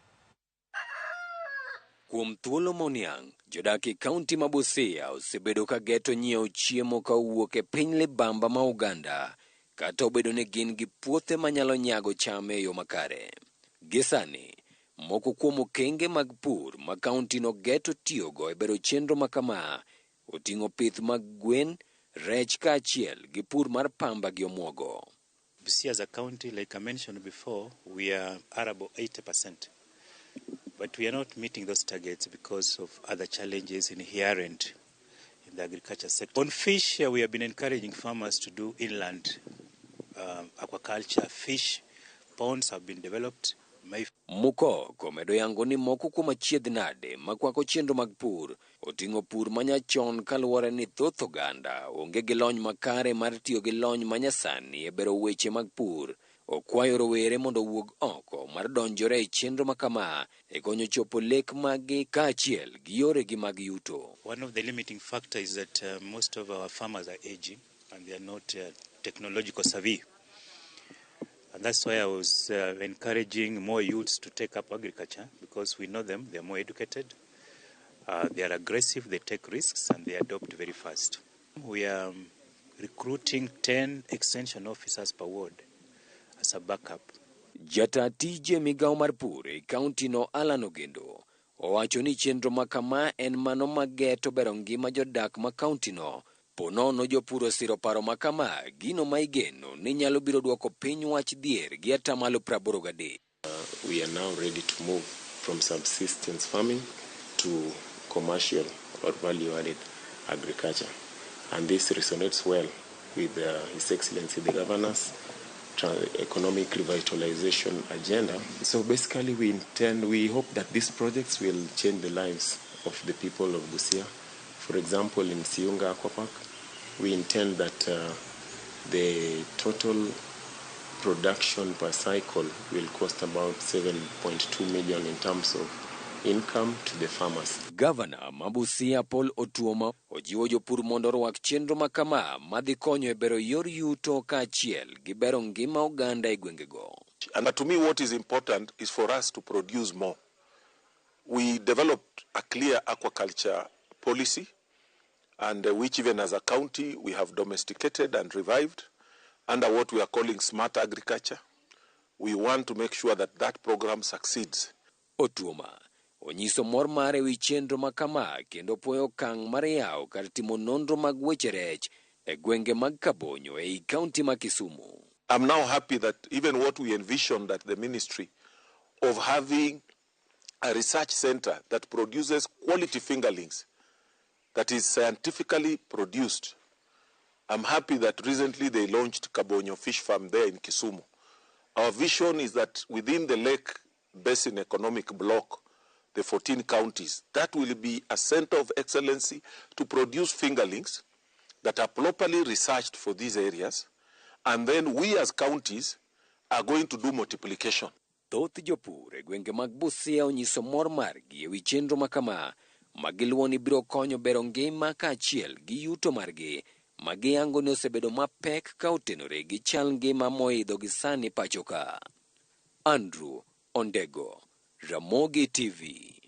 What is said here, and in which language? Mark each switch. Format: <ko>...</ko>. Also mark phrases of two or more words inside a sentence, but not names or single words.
<luo>Kuom thuolo moniang', jodak e kaunti ma Busia osebedo ka geto nyiewo chiemo ka wuok e piny libamba ma Uganda, kata obedo ni gin gi puothe manyalo nyago cham e yo makare. Gisani, moko kuom okenge mag pur ma kaunti no geto tiyogo e bero chenro makama oting'o pith mag gwen, rech kaachiel gi pur mar pamba gi omuogo.</luo> <en>Busia as a county, like I mentioned before, we are arable 80%. But we are not meeting those targets because of other challenges inherent in the agriculture sector. On fish, we have been encouraging farmers to do inland aquaculture. Fish ponds have been developed</en> <luo>Mukoko medo yango ni moko kuom achiedh nade makwako chenro mag pur oting'o pur manyachon kaluwore ni thoth oganda onge gi lony makare mar tiyo gi lony manyasani e bero weche mag pur. Okwayo rowere mondo owuog oko mar donjore e chenro makama e konyo chopo lek magi kaachiel gi yore gi mag yuto.</luo> <en>One of the limiting factors is that most of our farmers are aging and they are not technological savvy. And that's why I was encouraging more youths to take up agriculture, because we know them, they are more educated, they are aggressive, they take risks, and they adopt very fast. We are recruiting 10 extension officers per ward as a backup.</en> <luo>Jata tije migao mar pur e kaunti no Alan Ogendo owacho ni chenro makama en mano mageto bero ngima jodak ma kaunti no. Ponono jopur osiro paro makama gino maigeno ni nyalo biro duoko piny wach dhier gi atamalo 83.</luo> <en>We are now ready to move from subsistence farming to commercial or value-added agriculture. And this resonates well with His Excellency the Governor's economic revitalization agenda. So basically we hope that these projects will change the lives of the people of Busia. For example, in Siunga Aquapark, we intend that the total production per cycle will cost about 7.2 million in terms of income to the farmers.</en> <luo>Governor Mabusia Paul Otuoma ojiwo jopur mondo orwak chenro makama madhi konyo e bero yor yuto kaachiel gi bero ngima oganda e gwengego.</luo> <en>And to me what is important is for us to produce more. We developed a clear aquaculture policy, and which even as a county we have domesticated and revived under what we are calling smart agriculture. We want to make sure that that program succeeds.</en> <luo>Otuoma onyiso mor mare wi chenro makama kendo puoyo okang' mar yawo kar timo nonro mag weche rech e gwenge mag Kabonyo ei kaunti ma Kisumu.</luo> <en>I'm now happy that even what we envisioned at the ministry of having a research center that produces quality fingerlings that is scientifically produced. I'm happy that recently they launched Kabonyo Fish Farm there in Kisumu. Our vision is that within the Lake Basin Economic Block, the 14 counties, that will be a center of excellency to produce fingerlings that are properly researched for these areas, and then we as counties are going to do multiplication.</en> <luo>Thoth jopur e gwenge mag Busia onyiso mor margi e wi chenro makama magiluwo ni biro konyo bero ngima kaachiel gi yuto margi magiyango ni osebedo mapek ka otenore gi chal ngima moidho gi sani pachoka. Andrew Ondego, Ramogi TV.</luo>